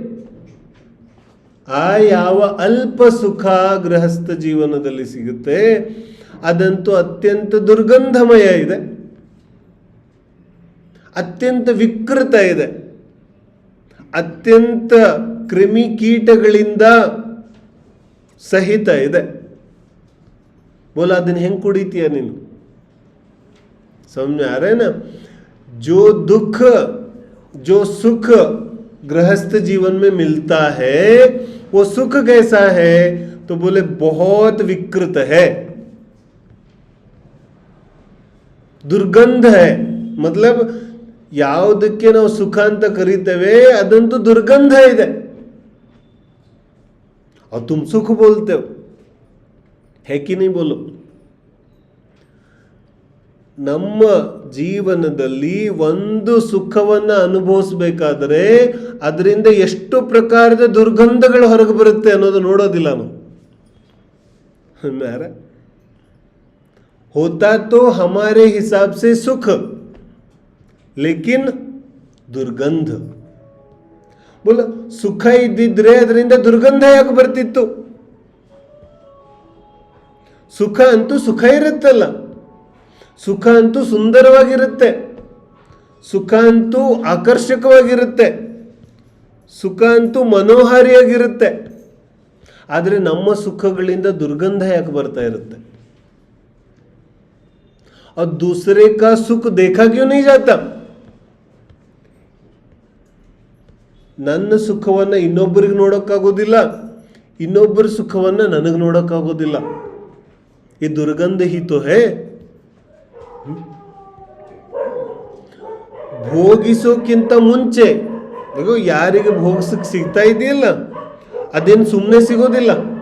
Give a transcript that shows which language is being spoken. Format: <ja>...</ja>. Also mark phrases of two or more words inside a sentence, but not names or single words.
<kn>ಆ ಯಾವ ಅಲ್ಪ ಸುಖ ಗೃಹಸ್ಥ ಜೀವನದಲ್ಲಿ ಸಿಗುತ್ತೆ, ಅದಂತೂ ಅತ್ಯಂತ ದುರ್ಗಂಧಮಯ ಇದೆ, ಅತ್ಯಂತ ವಿಕೃತ ಇದೆ, ಅತ್ಯಂತ ಕ್ರಿಮಿ ಕೀಟಗಳಿಂದ ಸಹಿತ ಇದೆ. ಬೋಲ ಅದನ್ನ ಹೆಂಗೆ ಕುಡಿತೀಯ ನೀನು?</kn> <hi>समझ आ रहा है ना? जो दुख जो सुख गृहस्थ जीवन में मिलता है वो सुख कैसा है? तो बोले बहुत विकृत है, दुर्गंध है.</hi> <kn>मतलब ಯಾವುದಕ್ಕೆ ನಾವು ಸುಖ ಅಂತ ಕರೀತೇವೆ ಅದಂತೂ ದುರ್ಗಂಧ ಇದೆ.</kn> <hi>और तुम सुख बोलते हो, है कि नहीं बोलो?</hi> <kn>ನಮ್ಮ ಜೀವನದಲ್ಲಿ ಒಂದು ಸುಖವನ್ನು ಅನುಭವಿಸಬೇಕಾದರೆ ಅದರಿಂದ ಎಷ್ಟು ಪ್ರಕಾರದ ದುರ್ಗಂಧಗಳು ಹೊರಗೆ ಬರುತ್ತೆ ಅನ್ನೋದು ನೋಡೋದಿಲ್ಲ ನಾವು.</kn> <hi>होता तो हमारे हिसाब से सुख, लेकिन दुर्गंध.</hi> <kn>बोल सुख इद्दिದ್ರೆ ಅದರಿಂದ ದುರ್ಗಂಧ ಯಾಕೆ ಬರ್ತಿತ್ತು? ಸುಖ ಅಂತೂ ಸುಖ ಇರುತ್ತಲ್ಲ, ಸುಖ ಅಂತೂ ಸುಂದರವಾಗಿರುತ್ತೆ, ಸುಖ ಅಂತೂ ಆಕರ್ಷಕವಾಗಿರುತ್ತೆ, ಸುಖ ಅಂತೂ ಮನೋಹಾರಿಯಾಗಿರುತ್ತೆ. ಆದರೆ ನಮ್ಮ ಸುಖಗಳಿಂದ ದುರ್ಗಂಧ ಯಾಕೆ ಬರ್ತಾ ಇರುತ್ತೆ?</kn> <hi>और दूसरे का सुख देखा क्यों नहीं जाता?</hi> <kn>ನನ್ನ ಸುಖವನ್ನು ಇನ್ನೊಬ್ಬರಿಗೆ ನೋಡೋಕ್ಕಾಗೋದಿಲ್ಲ, ಇನ್ನೊಬ್ಬರ ಸುಖವನ್ನು ನನಗೆ ನೋಡೋಕ್ಕಾಗೋದಿಲ್ಲ.</kn> <hi>ಈ दुर्गंध ही तो है.</hi> <kn>ಭೋಗಿಸೋಕ್ಕಿಂತ ಮುಂಚೆ ಯಾರಿಗೆ ಭೋಗಿಸಕ್ಕೆ ಸಿಗ್ತಾ ಇದೆಯಲ್ಲ ಅದೇನು ಸುಮ್ಮನೆ ಸಿಗೋದಿಲ್ಲ.</kn>